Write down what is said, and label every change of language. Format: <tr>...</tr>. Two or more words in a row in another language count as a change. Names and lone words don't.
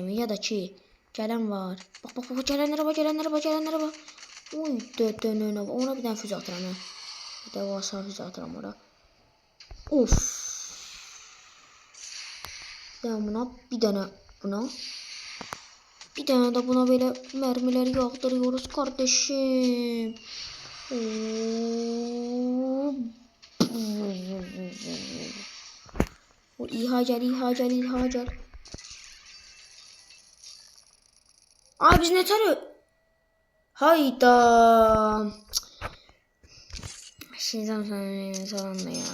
<az>Ya da ki, gələn var. Bak, gələnlərə bax. Oy, dönə. Ona bir dənə füze atıram. Bir də vasa füze atıram ora. Of. Bir dənə buna, bir dənə buna. Bir dənə də buna belə mərmiləri</az> <tr>yağdırıyoruz kardeşim. O İHA gel. Abi biz ne tarıyor? Hayda. Şeyden sonra ya.</tr>